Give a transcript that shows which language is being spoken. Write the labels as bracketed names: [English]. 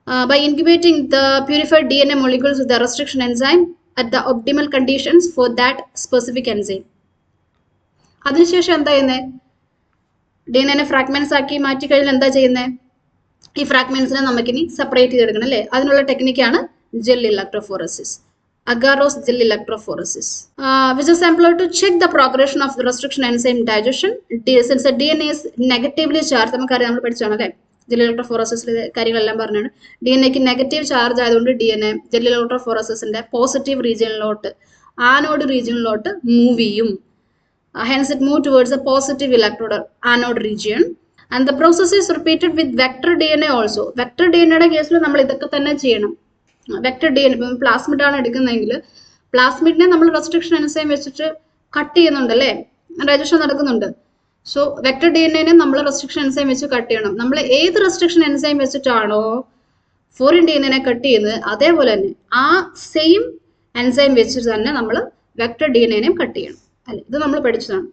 [English] By incubating the purified DNA molecules with the restriction enzyme at the optimal conditions for that specific enzyme. [Malayalam] അതിനുശേഷം എന്താ ചെയ്യുന്നത്? DNA fragments ആക്കി മാറ്റി കഴിഞ്ഞാൽ എന്താ ചെയ്യുന്നത്? ഈ ഫ്രാഗ്മെന്റ്സിനെ നമുക്കിനി സെപ്പറേറ്റ് ചെയ്തെടുക്കണം അല്ലേ? അതിനുള്ള ടെക്നിക്കാണ് gel electrophoresis. [English] agarose gel electrophoresis, which is employed to check the progression of the restriction enzyme digestion. Since the DNA is negatively charged, [Malayalam] നമുക്കറിയാം, നമ്മൾ പഠിച്ചാണ് അല്ലേ ജെൽ ഇലക്ട്രോഫോറസിസിലെ കാര്യങ്ങളെല്ലാം പറഞ്ഞാണ്. DNAക്ക് നെഗറ്റീവ് ചാർജ് ആയതുകൊണ്ട് DNA gel ഇലക്ട്രോഫോറസിസിന്റെ positive റീജിയനിലോട്ട്, anode റീജിയനിലോട്ട് move ചെയ്യും. [English] Hence it move towards a positive electrode anode region. And the process is repeated with vector DNA also. [Malayalam] Vector DNA കേസിൽ നമ്മൾ ഇതൊക്കെ തന്നെ ചെയ്യണം. വെക്ടർ DNA, ഇപ്പം പ്ലാസ്മിഡ് ആണ് എടുക്കുന്നതെങ്കിൽ പ്ലാസ്മിഡിനെ നമ്മൾ റെസ്ട്രിക്ഷൻ എൻസൈം വെച്ചിട്ട് കട്ട് ചെയ്യുന്നുണ്ട് അല്ലേ, ഡൈജഷൻ നടക്കുന്നുണ്ട്. സോ വെക്ടർ DNA നമ്മൾ റെസ്ട്രിക്ഷൻ എൻസൈം വെച്ച് കട്ട് ചെയ്യണം. നമ്മൾ ഏത് restriction enzyme വെച്ചിട്ടാണോ foreign DNA cut ചെയ്യുന്നത് അതേപോലെ തന്നെ ആ സെയിം എൻസൈം വെച്ചിട്ട് തന്നെ നമ്മൾ വെക്ടർ DNA കട്ട് ചെയ്യണം അല്ലെ. ഇത് നമ്മൾ പഠിച്ചതാണ്.